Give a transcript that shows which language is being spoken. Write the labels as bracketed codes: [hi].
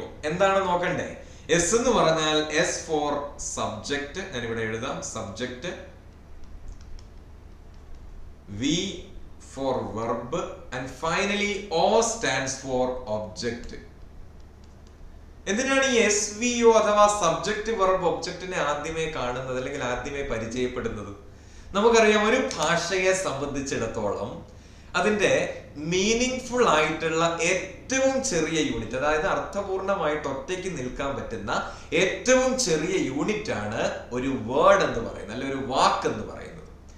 [ml] എന്താണ് നോക്കണ്ടേ? എസ് എന്ന് പറഞ്ഞാൽ എസ് ഫോർ സബ്ജക്റ്റ്. ഞാൻ ഇവിടെ എഴുതാം, subject. [en] V for verb and finally O stands for object. [ml] എന്തിനാണ് ഈ SVO അഥവാ സബ്ജക്റ്റ് വെർബ് ഒബ്ജക്റ്റിനെ ആദ്യമേ കാണുന്നത് അല്ലെങ്കിൽ ആദ്യമേ പരിചയപ്പെടുന്നത്? നമുക്കറിയാം, ഒരു ഭാഷയെ സംബന്ധിച്ചിടത്തോളം അതിന്റെ മീനിങ് ആയിട്ടുള്ള ഏറ്റവും ചെറിയ യൂണിറ്റ്, അതായത് അർത്ഥപൂർണമായിട്ട് ഒറ്റയ്ക്ക് നിൽക്കാൻ പറ്റുന്ന ഏറ്റവും ചെറിയ യൂണിറ്റ് ആണ് ഒരു വേർഡ് എന്ന് പറയുന്നത്, അല്ലെ ഒരു വാക്ക് എന്ന് പറയുന്നത്.